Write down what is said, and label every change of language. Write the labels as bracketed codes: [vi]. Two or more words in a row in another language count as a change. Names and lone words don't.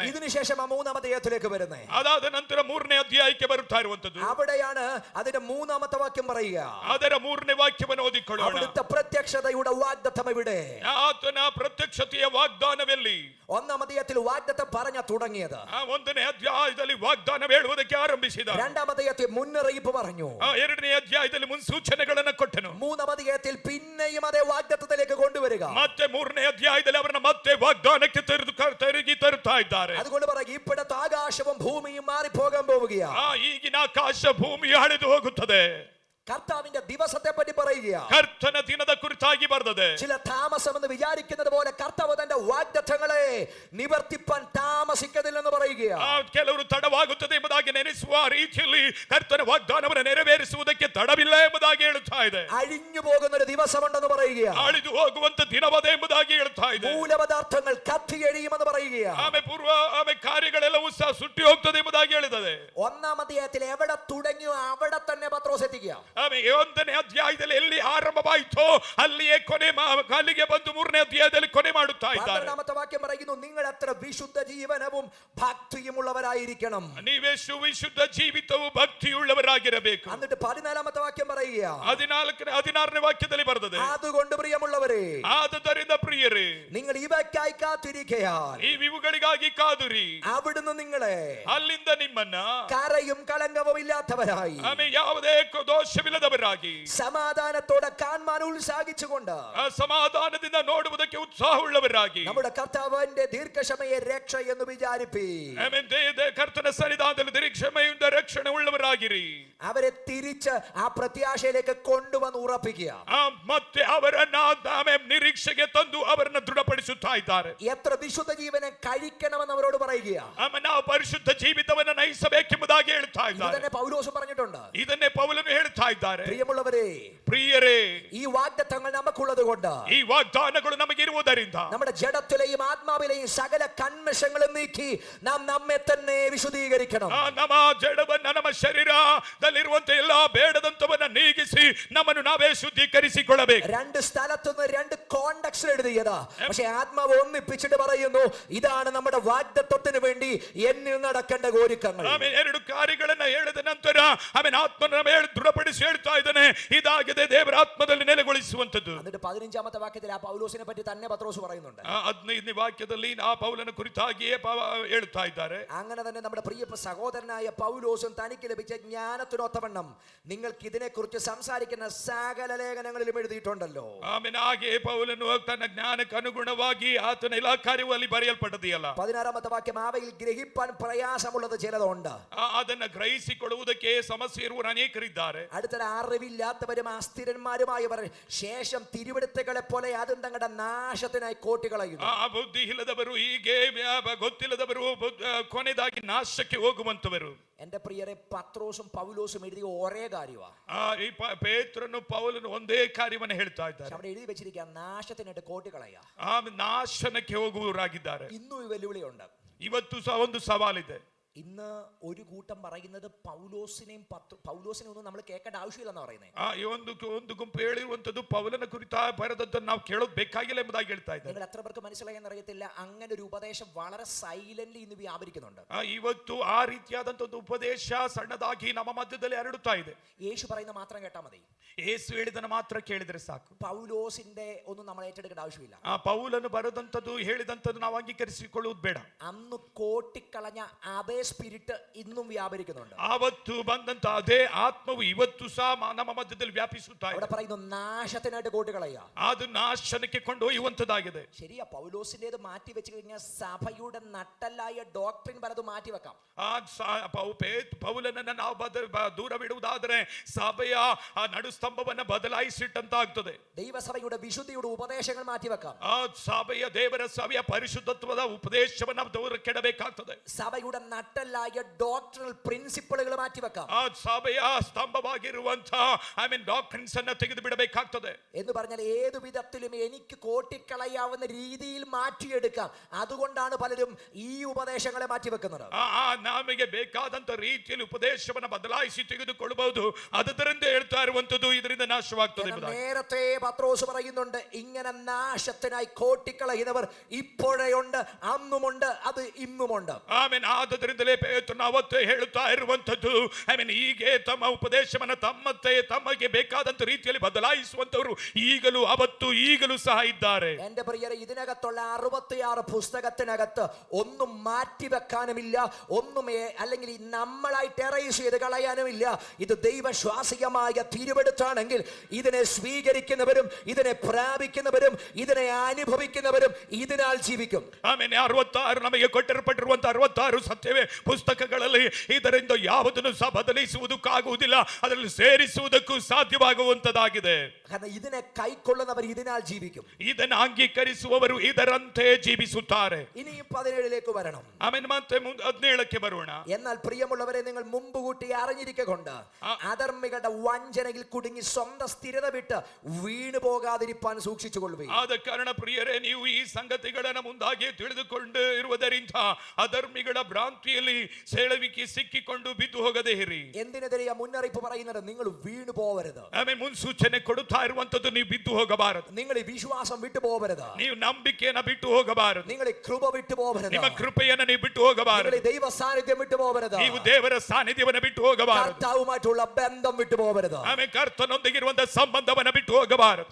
[ml] ഇതിനുശേഷം മൂന്നാം അധ്യായത്തിലേക്ക് വരുന്നേ. [kn] ಅದಾದ ನಂತರ ಮೂರನೇ ಅಧ್ಯಾಯಕ್ಕೆ ಬರುತ್ತಾ ಇರುವಂತದ್ದು. [ml] അവിടെയാണ് അതിന്റെ മൂന്നാമത്തെ വാക്യം പറയുക. [kn] ಅದರ ಮೂರನೇ ವಾಕ್ಯವನ್ನು ಓದಿಕೊಳ್ಳೋಣ. [ml] അവിടുത്തെ പ്രത്യക്ഷതയുടെ വാഗ്ദത്തം ഇവിടെ. [kn] ಆತನ ಪ್ರತ್ಯಕ್ಷತೆಯ ವಾಗ್ದಾನವೆಲ್ಲಿ? [ml] ഒന്നാം അധ്യായത്തിൽ വാഗ്ദത്തം പറഞ്ഞ തുടങ്ങിയത്. [kn] ಒಂದನೇ ಅಧ್ಯಾಯದಲ್ಲಿ ವಾಗ್ದಾನ ಹೇಳುವುದಕ್ಕೆ ಆರಂಭಿಸಿದ. [ml] രണ്ടാം അധ്യായത്തിൽ മുന്നറിയിപ്പ് പറഞ്ഞു. [kn] ಎರಡನೇ ಅಧ್ಯಾಯದಲ್ಲಿ ಮುನ್ಸೂಚನೆಗಳನ್ನು ಕೊಟ್ಟನು. [ml] മൂന്നാം അധ്യായത്തിൽ പിന്നെയും അതേ വാഗ്ദത്തത്തിലേക്ക് കൊണ്ടുവരിക. [kn] ಮತ್ತೆ ಮೂರನೇ ಅಧ್ಯಾಯದಲ್ಲಿ ಅವರನ್ನ ಮತ್ತೆ ವಾಗ್ದಾನಕ್ಕೆ ತಿರುಗಿ ತರುತ್ತಾ ಇದ್ದಾರೆ. [ml] അതുകൊണ്ട് പറയും, ഇപ്പോഴത്തെ ആകാശവും ഭൂമിയും മാറിപ്പോകാൻ പോവുകയാ. [kn] ಈಗಿನ ಆಕಾಶ ಭೂಮಿ ಅಳಿದು ಹೋಗುತ್ತದೆ. [ml] കർത്താവിന്റെ ദിവസത്തെ പറ്റി പറയുക. [kn] കർത്തന ദിനದ ಕುರಿತಾಗಿ ಬರೆದಿದೆ. [ml] ചില താമസമെന്ന് വിചാരിക്കുന്നത് പോലെ കർത്താവ് തന്റെ വാഗ്ദത്തങ്ങളെ നിവർത്തിപ്പാൻ താമസിക്കതില്ലെന്ന് പറയുക. [kn] ಕೆಲವರು ತಡವಾಗುತ್ತದೆ ಎಂಬುದಾಗಿ ನೆನೆಸುವ ರೀತಿಯಲ್ಲಿ ಕರ್ತನ ವಾಗ್ದಾನವನ್ನು ನೆರವೇರಿಸುವುದಕ್ಕೆ ತಡವಿಲ್ಲ ಎಂಬುದಾಗಿ ಹೇಳುತ್ತಾ ಇದೆ. [ml] അഴിഞ്ഞു പോകുന്ന ഒരു ദിവസമുണ്ടെന്ന് പറയുക. [kn] ಅಳಿದು ಹೋಗುವಂತ ದಿನವದೇ ಎಂಬುದಾಗಿ ಹೇಳುತ್ತಾ ಇದೆ. [ml] മൂലപദാർത്ഥങ്ങൾ കത്തിയെഴിയുമെന്ന് പറയുക. [kn] ಆಮೆ ಕಾರ್ಯಗಳೆಲ್ಲವೂ ಸಹ ಸುಟ್ಟಿ ಹೋಗ್ತದೆ ಎಂಬುದಾಗಿ ಹೇಳಿದೆ. [ml] ഒന്നാം അധ്യായത്തിൽ എവിടെ തുടങ്ങിയോ അവിടെ തന്നെ പത്രോസ് എത്തിക്കുക. [kn] ಒಂದನೇ ಅಧ್ಯಾಯದಲ್ಲಿ ಎಲ್ಲಿ ಆರಂಭವಾಯಿತೋ ಅಲ್ಲಿಯೇ ಅಲ್ಲಿಗೆ ಬಂದು ಮೂರನೇ ಅಧ್ಯಾಯದಲ್ಲಿ ಕೊನೆ ಮಾಡುತ್ತಾ ಇದ್ದಾರೆ. [ml] 12ാമത്തെ വാക്യം പറയുന്നു, നിങ്ങൾ എത്ര വിശുദ്ധ ജീവനവും ഭക്തിയുമുള്ളവരായിരിക്കണം. [kn] ನೀವೇ ವಿಶುದ್ಧ ಜೀವಿತವು ಭಕ್ತಿಯುಳ್ಳವರಾಗಿರಬೇಕು. [ml] എന്നിട്ട് 14ാമത്തെ വാക്യം പറയുക. [kn] 16ನೇ ವಾಕ್ಯದಲ್ಲಿ ಬರೆದಿದೆ, [ml] അതുകൊണ്ട് പ്രിയമുള്ളവരെ, [kn] ಆದುದರಿಂದ ಪ್ರಿಯರೇ, [ml] നിങ്ങൾ ഇവയ്ക്കായി കാത്തിരിക്കയാൽ [kn] ಇವುಗಳಿಗಾಗಿ ಕಾದುರಿ, [ml] അവിടുന്ന് നിങ്ങളെ [kn] ಅಲ್ಲಿಂದ ನಿಮ್ಮನ್ನ [ml] കരയും കളങ്കവും ഇല്ലാത്തവരായി [kn] ಯಾವುದೇ ದೋಷವಿಲ್ಲದವರಾಗಿ [ml] സമാധാനത്തോടെ കാണാൻ ഉത്സാഹിച്ചുകൊണ്ട് [kn] ಸಮಾಧಾನದಿಂದ ನೋಡುವುದಕ್ಕೆ ಉತ್ಸಾಹವುಳ್ಳವರಾಗಿ [ml] നമ്മുടെ കർത്താവിന്റെ ദീർഘക്ഷമയെ രക്ഷ എന്ന് വിചാരിപ്പി. [kn] ಕರ್ತನ ಸನ್ನಿಧಾನದಲ್ಲಿ ದೀರ್ಘಕ್ಷಮೆಯಿಂದ ರಕ್ಷಣೆ ಉಳ್ಳವರಾಗಿರಿ. [ml] അവരെ തിരിച്ച് ആ പ്രത്യാശയിലേക്ക് കൊണ്ടുവന്ന് ഉറപ്പിക്കുക. [kn] ಮತ್ತೆ ಅವರನ್ನ ನಿರೀಕ್ಷೆಗೆ ತಂದು ಅವರನ್ನ ದೃಢಪಡಿಸುತ್ತಾ ಇದ್ದಾರೆ. [ml] എത്ര വിശുദ്ധ ജീവനെ കഴിക്കണമെന്ന് അവരോട് പറയുക. [kn] ನಾವು ಪರಿಶುದ್ಧ ಜೀವಿತವನ್ನು ನಯಿಸಬೇಕೆಂಬುದಾಗಿ ಹೇಳ್ತಾ ಇದ್ದಾರೆ. [ml] ಇದನ್ನೇ പൗലോസ് പറഞ്ഞിട്ടുണ്ട്. [kn] ಇದನ್ನೇ ಪೌಲನು ಹೇಳ್ತಾ ಇದ್ದಾರೆ. [ml] പ്രിയമുള്ളവരെ, ഈ വാഗ്ദത്തങ്ങൾ നമുക്കുള്ളത് കൊണ്ട്, [kn] ಈ ವಾಗ್ದಾನಗಳು ನಮಗಿರುವುದರಿಂದ [ml] നമ്മുടെ ജഡത്തിലെയും ആത്മാവിലെയും സകല കന്മഷങ്ങളും നീക്കി നാം നമ്മെ തന്നെ വിശുദ്ധീകരിക്കണം. [kn] ನಮ್ಮ ಜಡವನ್ನ, ನಮ್ಮ ಶರೀರದಲ್ಲಿರುವಂತ ಎಲ್ಲಾ ಬೇಡದಂತವನ್ನ ನೀಗಿಸಿ ನಮ್ಮನ್ನು ನಾವೇ ശുദ്ധീകരിಸಿಕೊಳ್ಳಬೇಕು. [ml] രണ്ട് സ്ഥലത്തുനിന്ന് രണ്ട് കോണ്ടക്സ്റ്റ് എഴുതിയത്, പക്ഷെ ആത്മാവ് ഒന്നിപ്പിച്ചിട്ട് പറയുന്നു, ഇതാണ് നമ്മുടെ വാഗ്ദത്തത്തിന് വേണ്ടി എന്നിൽ നടക്കേണ്ട ഒരുക്കങ്ങൾ. [kn] ಎರಡು ಕಾರ್ಯಗಳನ್ನ ಹೇಳಿದ ನಂತರ ಆತ್ಮನ ಮೇಲೆ ದೃಢಪಡಿಸಿ ಬಲಪಡಿಸಿ ಹೇಳ್ತಾ ಇದ್ದಾನೆ, ಇದಾಗಿದೆ ದೇವರ ಆತ್ಮದಲ್ಲಿ ನೆಲೆಗೊಳಿಸುವಂತದ್ದು. [ml] എന്നിട്ട് 15ാമത്തെ വാക്യത്തിൽ ആ പൗലോസിനെ പറ്റി തന്നെ പത്രോസ് പറയുന്നുണ്ട്. [kn] 15ನೇ ವಾಕ್ಯದಲ್ಲಿ ಆ ಪೌಲನ ಕುರಿತಾಗಿಯೇ ಹೇಳ್ತಾ ಇದ್ದಾರೆ. [ml] അങ്ങനെ തന്നെ നമ്മുടെ പ്രിയപ്പെട്ട സഹോദരനായ പൗലോസും തനിക്ക് ലഭിച്ച ജ്ഞാനത്തിനൊത്തവണ്ണം നിങ്ങൾക്ക് ഇതിനെക്കുറിച്ച് സംസാരിക്കുന്ന സകല ലേഖനങ്ങളിലും എഴുതിയിട്ടുണ്ടല്ലോ. [kn] ಆಮೇಲೆ ಹಾಗೆ ಪೌಲನು ತನ್ನ ಜ್ಞಾನಕ್ಕೆ ಅನುಗುಣವಾಗಿ ಆತನ ಎಲ್ಲಾ ಕಾರ್ಯವೂ ಅಲ್ಲಿ ಬರೆಯಲ್ಪಟ್ಟದೆಯಲ್ಲ. [ml] 16ാമത്തെ വാക്യം അവയിൽ ഗ്രഹിപ്പാൻ പ്രയാസമുള്ളത് ചിലതുണ്ട്. [kn] ಅದನ್ನ ಗ್ರಹಿಸಿಕೊಳ್ಳುವುದಕ್ಕೆ ಸಮಸ್ಯೆ ಇರುವವರು ಅನೇಕರಿದ್ದಾರೆ. [ml] അടുത്ത അറിവില്ലാത്തവരും അസ്ഥിരന്മാരുമായവർ ശേഷം തിരുവെടുത്തുകളെ പോലെ അതും തങ്ങളുടെ നാശത്തിനായി കോട്ടികളയുന്നു. [kn] ಬುದ್ಧಿ ಇಲ್ಲದವರು, ಹೀಗೆ ಗೊತ್ತಿಲ್ಲದವರು, ಕೊನೆದಾಗಿ ನಾಶಕ್ಕೆ ಹೋಗುವಂತವರು. [ml] എന്റെ പ്രിയരെ, പത്രോസും പൗലോസും എഴുതിയ ഒരേ കാര്യമാണ്. [kn] ಈ ಪೇತ್ರನು ಪೌಲನು ಒಂದೇ ಕಾರ್ಯವನ್ನು ಹೇಳ್ತಾ ಇದ್ದಾರೆ. [ml] അവിടെ എഴുതി വെച്ചിരിക്കുക നാശത്തിനായിട്ട് കോട്ടികളയ. [kn] ನಾಶನಕ್ಕೆ ಹೋಗುವವರಾಗಿದ್ದಾರೆ. [ml] ഇന്നും ഈ വെല്ലുവിളിയുണ്ട്. [kn] ಇವತ್ತು ಸಹ ಒಂದು ಸವಾಲಿದೆ. [ml] ഇന്ന് ഒരു കൂട്ടം പറയുന്നത് പൗലോസിനെയും ഒന്നും നമ്മൾ കേൾക്കേണ്ട ആവശ്യമില്ലെന്ന് പറയുന്നത്. [kn] ಒಂದು ಗುಂಪು ಹೇಳಿರುವಂತದ್ದು ಪೌಲನ ಕುರಿತ ಬರೆದದ್ದನ್ನು ನಾವು ಕೇಳೋದು ಬೇಕಾಗಿಲ್ಲ ಎಂಬುದಾಗಿ ಹೇಳ್ತಾ ಇದ್ದಾರೆ. [ml] നിങ്ങൾ എത്ര പേർക്ക് മനസ്സിലായെന്ന് അറിയത്തില്ല, അങ്ങനെ ഒരു ഉപദേശം വളരെ സൈലന്റ്ലി ഇന്ന് വ്യാപരിക്കുന്നുണ്ട്. [kn] ಇವತ್ತು ಆ ರೀತಿಯಾದಂತ ಒಂದು ಉಪದೇಶ ಸಣ್ಣದಾಗಿ ನಮ್ಮ ಮಧ್ಯದಲ್ಲಿ ಹರಡುತ್ತಾ ಇದೆ. [ml] യേശു പറയുന്ന മാത്രം കേട്ടാൽ മതി. [kn] ಯೇಸು ಹೇಳಿದನ್ನು ಮಾತ್ರ ಕೇಳಿದ್ರೆ ಸಾಕು. [ml] പൗലോസിന്റെ ഒന്നും നമ്മൾ ഏറ്റെടുക്കേണ്ട ആവശ്യമില്ല. [kn] ಪೌಲನು ಬರೆದಂತದ್ದು ಹೇಳಿದಂತದ್ದು ನಾವು ಅಂಗೀಕರಿಸಿಕೊಳ್ಳುವುದು ಬೇಡ. [ml] അന്ന് കോട്ടിക്കളഞ്ഞ അതേ സ്പിരിറ്റ് ഇന്നും വ്യാപരിക്കുന്നുണ്ട്. [kn] ಆವತ್ತು ಬಂದಂತ ಅದೇ ಆತ್ಮವು ಇವತ್ತು ಸಹ ನಮ್ಮ ಮಧ್ಯದಲ್ಲಿ ವ್ಯಾಪಿಸುತ್ತಾ ಇದೆ. [ml] അവിടെ പറയുന്നു നാശത്തിനായിട്ട് കോട്ടികളയ. [kn] ಅದು ನಾಶನಕ್ಕೆ ಕೊಂಡೊಯ್ಯುವಂತದ್ದಾಗಿದೆ. [ml] ശരിയാ, പൗലോസിന്റേത് മാറ്റി വെച്ച് കഴിഞ്ഞാൽ സഭയുടെ നട്ടല്ലായ ഡോക്ട്രിൻ പലതും മാറ്റി വെക്കാം. [kn] ಪೌಲನನ್ನ ನಾವು ದೂರವಿಡುವುದಾದರೆ ಸಭೆಯ ಆ ನಡುಸ್ತಂಭವನ್ನ ಬದಲಾಯಿಸಿಟ್ಟಂತಾಗ್ತದೆ. [ml] ദൈവസഭയുടെ വിശുദ്ധിയുടെ ഉപദേശങ്ങൾ മാറ്റി വെക്കാം. [kn] ಆ ಸಭೆಯ ದೇವರ ಸಭೆಯ ಪರಿಶುದ್ಧತ್ವದ ಉಪದೇಶವನ್ನ ದೂರ ಕೆಡಬೇಕಾಗ್ತದೆ. [ml] സഭയുടെ നട്ടല്ലായ [en] doctrinal principles [ml] മാറ്റി വെക്കാം. [kn] ಆ ಸಭೆಯ ಸ್ತಂಭವಾಗಿರುವಂತಹ ಡಾಕ್ಟ್ರಿನ್ಸ್ ಅನ್ನ ತೆಗೆದು ಬಿಡಬೇಕಾಗ್ತದೆ. [ml] എന്ന് പറഞ്ഞാൽ ഏതു വിധത്തിലും എനിക്ക് കോട്ടിക്കളയാവുന്ന രീതിയിൽ മാറ്റിയെടുക്കാം. അതുകൊണ്ടാണ് പലരും ഈ ഉപദേശങ്ങളെ മാറ്റി വെക്കുന്നത്. [kn] ನಮಗೆ ಬೇಕಾದಂತ ರೀತಿಯಲ್ಲಿ ಉಪದೇಶವನ್ನ ಬದಲಾಯಿಸಿ ತೆಗೆದುಕೊಳ್ಳಬಹುದು. ಅದರಿಂದ ಹೇಳ್ತಾ ಇರುವಂತದ್ದು ಇದರಿಂದ ನಾಶವಾಗ್ತದೆ. [ml] നേരത്തെ പത്രോസ് പറയുന്നുണ്ട്, ഇങ്ങനെ നാശത്തിനായി കോട്ടിക്കളയുന്നവർ ഇപ്പോഴുണ്ട്, അന്നുമുണ്ട്, അത് ഇന്നുമുണ്ട്. [kn] ಆದ್ದರಿಂದಲೇ ಪೇತ್ರನು ಅವತ್ತೇ ಹೇಳುತ್ತಾ ಇರುವಂತದ್ದು, ಹೀಗೆ ತಮ್ಮ ಉಪದೇಶವನ್ನ ತಮಗೆ ಬೇಕಾದಂತ ರೀತಿಯಲ್ಲಿ ಬದಲಾಯಿಸುವಂತವರು ಈಗಲೂ ಅವತ್ತು ಈಗಲೂ ಸಹ ಇದ್ದಾರೆ. [ml] എന്റെ പ്രിയരെ, ഇതിനകത്തുള്ള 66 പുസ്തകത്തിനകത്ത് ഒന്നും മാറ്റിവെക്കാനുമില്ല, ഒന്നും അല്ലെങ്കിൽ നമ്മളായിട്ട് എറേസ് ചെയ്ത് കളയാനുമില്ല. ഇത് ദൈവശ്വാസികമായ തിരുവെടുത്താണെങ്കിൽ ഇതിനെ സ്വീകരിക്കുന്നവരും ഇതിനെ പ്രാപിക്കുന്നവരും ഇതിനെ അനുഭവിക്കുന്നവരും ഇതിനാൽ ജീവിക്കും. [kn] 66 ನಮಗೆ ಕೊಟ್ಟಿರಲ್ಪಟ್ಟಿರುವಂತಹ 66 ಸತ್ಯವೇ ಪುಸ್ತಕಗಳಲ್ಲಿ ಇದರಿಂದ ಯಾವುದನ್ನು ಸಹ ಬದಲಿಸುವುದಕ್ಕಾಗುವುದಿಲ್ಲ, ಅದರಲ್ಲಿ ಸೇರಿಸುವುದಕ್ಕೂ ಸಾಧ್ಯವಾಗುವಂತದ್ದಾಗಿದೆ. [ml] കാരണം ഇതിനെ കൈക്കൊള്ളുന്നവർ ഇതിനാൽ ജീവിക്കും. [kn] ಇದನ್ನು ಅಂಗೀಕರಿಸುವವರು ಇದರಂತೆ ಜೀವಿಸುತ್ತಾರೆ. [ml] ഇനിയും 17ലേക്ക് വരണം. [kn] ಮತ್ತೆ 17ಕ್ಕೆ ಬರೋಣ. [ml] എന്നാൽ പ്രിയമുള്ളവരെ, നിങ്ങൾ മുമ്പ് കൂട്ടി അറിഞ്ഞിരിക്കൊണ്ട് അധർമ്മികളുടെ വഞ്ചനയിൽ കുടുങ്ങി സ്വന്തം സ്ഥിരത വിട്ട് വീണു പോകാതിരിപ്പാൻ സൂക്ഷിച്ചുകൊള്ളുകയും. [kn] ಆದ ಕಾರಣ ಪ್ರಿಯರೇ, ನೀವು ಈ ಸಂಗತಿಗಳನ್ನು ಮುಂದಾಗಿ ತಿಳಿದುಕೊಂಡು ಇರುವುದರಿಂದ ಅಧರ್ಮಿಗಳ ಭ್ರಾಂತಿಯಲ್ಲಿ ಸೆಳವಿಕೆ ಸಿಕ್ಕಿಕೊಂಡು ಬಿದ್ದು ಹೋಗದೆ ಇರಿ. [ml] എന്തിനെതിരെയാ മുന്നറിയിപ്പ് പറയുന്നത്? നിങ്ങൾ വീണു പോവരുത്. [kn] ಮುನ್ಸೂಚನೆ ಕೊಡುತ್ತಾ ಇರುವಂತದ್ದು, ನೀವು ಬಿದ್ದು ಹೋಗಬಾರದು. [ml] നിങ്ങൾ ഈ വിശ്വാസം വിട്ടു പോവരുത്. [kn] ನೀವು ನಂಬಿಕೆಯನ್ನು ಬಿಟ್ಟು ಹೋಗಬಾರದು. [ml] നിങ്ങൾ ಈ ಕೃപ വിട്ടു പോവരുത്. [kn] ನಿಮ್ಮ ಕೃಪೆಯನ್ನು ನೀವು ಬಿಟ್ಟು ಹೋಗಬಾರದು. [ml] നിങ്ങൾ ദൈവ സാന്നിധ്യം വിട്ടു പോവരുത്. [kn] ನೀವು ದೇವರ ಸಾನ್ನಿಧ್ಯವನ್ನು ಬಿಟ್ಟು ಹೋಗಬಾರದು. [ml] കർത്താവുമായിട്ടുള്ള ബന്ധം വിട്ടു പോവരുത്. [kn] കർത്തനൊന്നിಗಿರುವಂತಹ ಸಂಬಂಧವನ್ನು ಬಿಟ್ಟು ಹೋಗಬಾರದು.